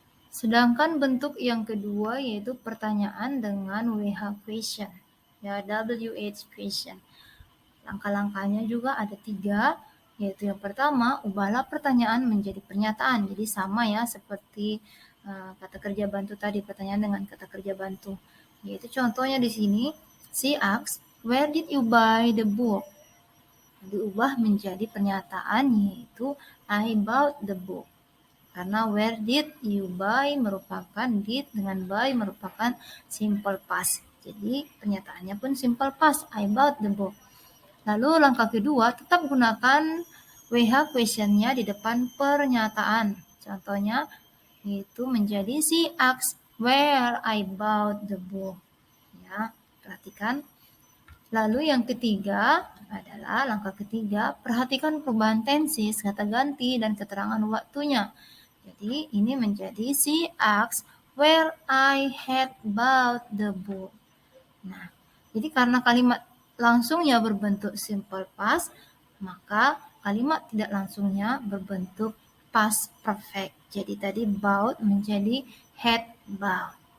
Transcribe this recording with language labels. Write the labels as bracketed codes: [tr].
[id] Sedangkan bentuk yang kedua yaitu pertanyaan dengan WH question, ya WH question. Langkah-langkahnya juga ada 3, yaitu yang pertama, ubahlah pertanyaan menjadi pernyataan. Jadi sama ya seperti kata kerja bantu tadi, pertanyaan dengan kata kerja bantu. Yaitu contohnya di sini, [en] she asks, where did you buy the book? [id] Diubah menjadi pernyataan yaitu [en] I bought the book. [id] Karena where did you buy merupakan did dengan buy merupakan simple past. Jadi pernyataannya pun simple past, [en] I bought the book. [id] Lalu langkah kedua, tetap gunakan WH question-nya di depan pernyataan. Contohnya itu menjadi [en] she asks where I bought the book. [id] Ya, perhatikan. Lalu yang ketiga adalah langkah ketiga, perhatikan perubahan tenses, kata ganti, dan keterangan waktunya. Jadi ini menjadi [en] she asks where I had bought the book. [id] Nah, jadi karena kalimat langsungnya berbentuk simple past, maka kalimat tidak langsungnya berbentuk past perfect. Jadi tadi bought menjadi had bought.